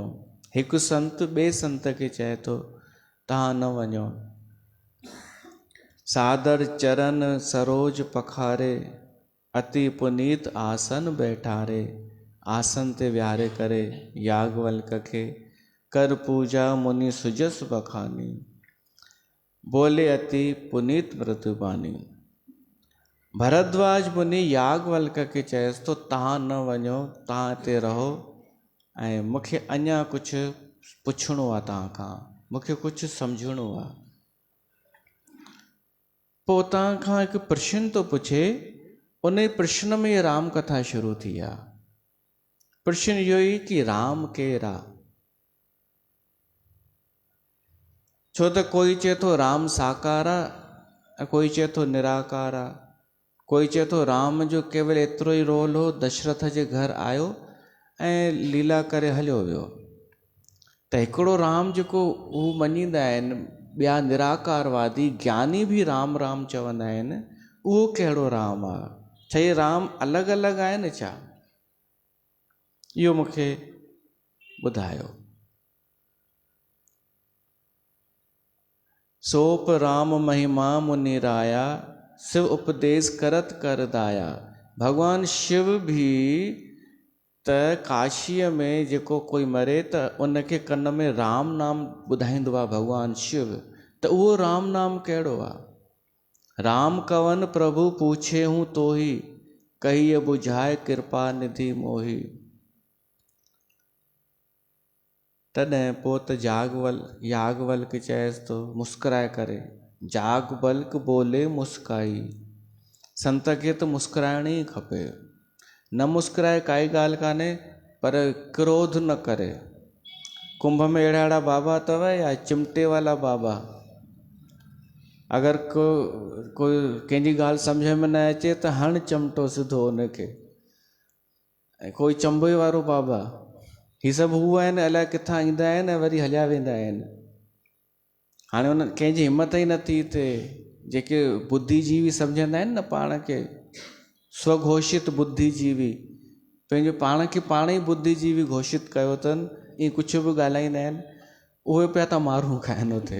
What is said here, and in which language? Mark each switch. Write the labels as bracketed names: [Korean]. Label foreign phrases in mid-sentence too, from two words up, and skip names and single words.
[Sindhi] हिकु संत ॿिए संत खे चए थो तव्हां न वञो। [Awadhi] सादर चरण सरोज पखारे, अति पुनीत आसन बैठारे। [Sindhi] आसन ते विहारे करे याज्ञवल्क खे [Awadhi] कर पूजा मुनि सुजस बखानी, बोले अति पुनीत मृदुबानी। [Sindhi] भरद्वाज मुनि याज्ञवल्क खे चएसि तो तव्हां न वञो, तव्हां हिते रहो ऐं मूंखे अञा कुझु पुछिणो आहे तव्हां खां, मूंखे कुझु सम्झणो आहे। पोइ तव्हां खां हिकु प्रश्न थो पुछे, उन प्रश्न में राम कथा शुरू थी आहे। प्रश्न इहो ई कि राम केरु आहे। छो त कोई चए थो राम साकार आहे, कोई चए थो निराकार आहे, कोई चए थो राम जो केवल एतिरो ई रोल हो, दशरथ जे घर आयो ऐं लीला करे हलियो वियो। त हिकिड़ो राम जेको हू मञींदा आहिनि, ॿिया निराकारवादी ज्ञानी बि राम राम चवंदा आहिनि, उहो कहिड़ो राम आहे। छा इहे राम अलॻि अलॻि आहिनि छा? इहो मूंखे ॿुधायो। [Awadhi] सोप राम महिमा मुनि राया, शिव उपदेश करत कर दाया। [Sindhi] भगवान शिव भी त काशीअ में जेको कोई मरे त उनखे कन में राम नाम ॿुधाईंदो आहे भगवान शिव। त उहो राम नाम कहिड़ो आहे? [Awadhi] राम कवन प्रभु पूछे हूँ तो ही, कहिए बुझाए कृपा निधि मोही। [Sindhi] तॾहिं पोइ त याज्ञवल्क चएसि तो मुस्कुराए करे, [Awadhi] याज्ञवल्क बोले मुस्काई। [Sindhi] संत खे त मुस्कुराइण ई खपे, न मुस्कुराए काई ॻाल्हि कान्हे, पर क्रोध न करे। कुंभ में अहिड़ा अहिड़ा बाबा अथव या चिमटे वाला बाबा, अगरि कोई कंहिंजी ॻाल्हि सम्झ में न अचे त हण चिमटो सिधो हुनखे। ऐं कोई चंबे वारो बाबा, ही सभु हू आहिनि अलाए किथां ईंदा आहिनि ऐं वरी हलिया वेंदा आहिनि। हाणे हुन कंहिंजी हिमत ई नथी थिए, जेके बुद्धिजीवी सम्झंदा आहिनि न पाण खे, स्वघोषित बुद्धिजीवी, पंहिंजो पाण खे पाण ई बुद्धिजीवी घोषित कयो अथनि, ईअं कुझु बि ॻाल्हाईंदा आहिनि, उहे पिया था मारूं खाइनि उते।